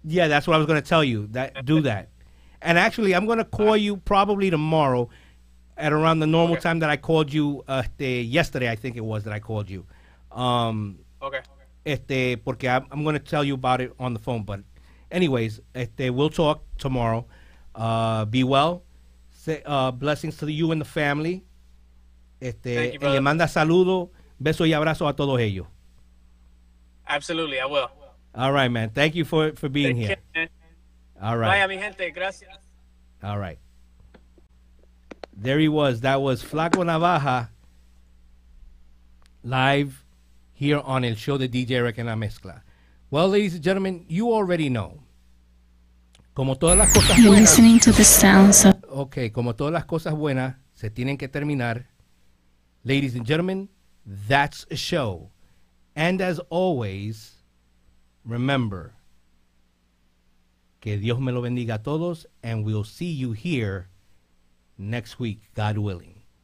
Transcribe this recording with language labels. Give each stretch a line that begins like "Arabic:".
English: Yeah, that's what I was going to tell you. Do that. And actually, I'm going to call you probably tomorrow at around the normal time that I called you yesterday. I think it was that I called you. Okay.
Spanish: Porque
English: I'm going to tell you about it on the phone. But anyways, we'll talk tomorrow. Be well. Blessings to you and the family. Thank you, brother.
Spanish: Le manda saludo, beso y abrazo a todos ellos.
English: Absolutely, I will. All right, man. Thank you for being here. Man. All right.
Spanish: Vaya, mi gente. Gracias.
English: All right. There he was. That was Flaco Navaja live here on El Show de DJ Erick en la Mezcla. Well, ladies and gentlemen, you already know.
Spanish: Como todas las cosas
English: You're
Spanish: buenas.
English: listening to the sounds of...
Spanish: Okay, como todas las cosas buenas se tienen que terminar.
English: Ladies and gentlemen, that's a show. And as always, remember,
Spanish: que Dios me lo bendiga a todos,
English: and we'll see you here next week, God willing.